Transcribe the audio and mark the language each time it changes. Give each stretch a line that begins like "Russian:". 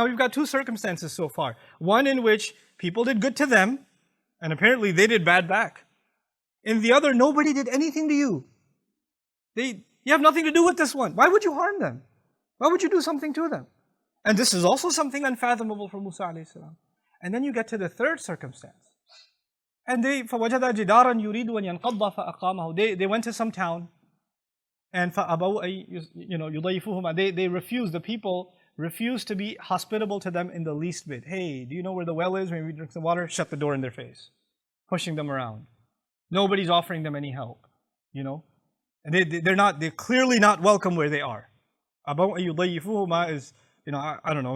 English: Now we've got 2 circumstances so far. One in which people did good to them, and apparently they did bad back. In the other, nobody did anything to you. You have nothing to do with this one. Why would you harm them? Why would you do something to them? And this is also something unfathomable for Musa alayhi salam. And then you get to the third circumstance.
Arabic: And فَوَجَدَ جِدَارًا يُرِيدُ أَن يَنْقَضَّ فَأَقَامَهُ.
English: They went to some town, and
Arabic: فَأَبَوْا يُضَيِّفُوهُمَا.
English: They refused, the people refused to be hospitable to them in the least bit. Hey, do you know where the well is? Maybe we drink some water. Shut the door in their face. Pushing them around. Nobody's offering them any help. You know? And they're clearly not welcome where they are.
Arabic: أَبَوْا يُضَيِّفُوهُمَا
English: is I don't know.